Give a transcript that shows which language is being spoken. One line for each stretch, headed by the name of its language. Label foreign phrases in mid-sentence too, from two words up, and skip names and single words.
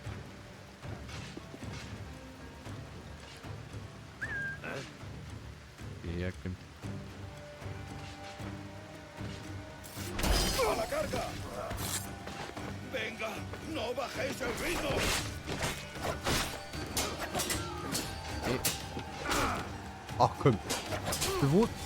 German: Hierher kommt.
Spanish: Venga, no bajéis el ritmo. Hey.
German: Ach komm. Bewusst.